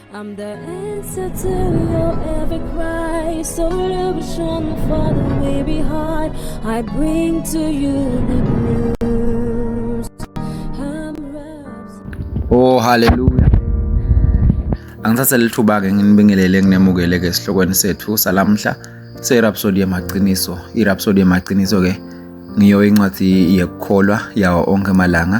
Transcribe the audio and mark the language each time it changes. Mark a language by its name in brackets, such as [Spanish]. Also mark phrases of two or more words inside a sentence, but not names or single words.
[English] I'm the answer to your every cry, solution for the way behind. I bring to you the news. Oh hallelujah. [Swati] Angithatha lithuba ke nginibingelele nginemukele ke esihlokweni sethu salamhla seRhapsody yamaqiniso. iRhapsody yamaqiniso ke ngiyo incwadi yekukholwa yawo onke amalanga.